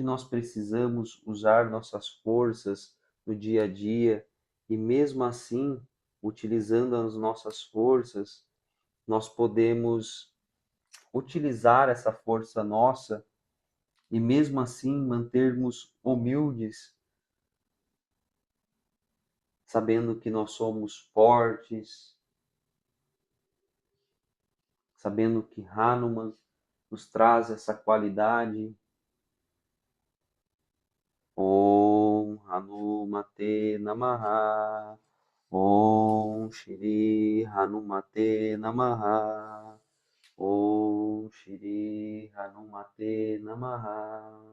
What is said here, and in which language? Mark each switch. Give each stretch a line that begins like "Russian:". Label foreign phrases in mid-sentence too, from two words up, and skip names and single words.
Portuguese: nós precisamos usar nossas forças no dia a dia, e mesmo assim, utilizando as nossas forças, nós podemos utilizar essa força nossa e mesmo assim mantermos humildes, sabendo que nós somos fortes, sabendo que Hanuman nos traz essa qualidade.
Sanskrit: Om Hanumate Namaha. Om Shri Hanumate Namaha. Om Shri Hanumate Namaha.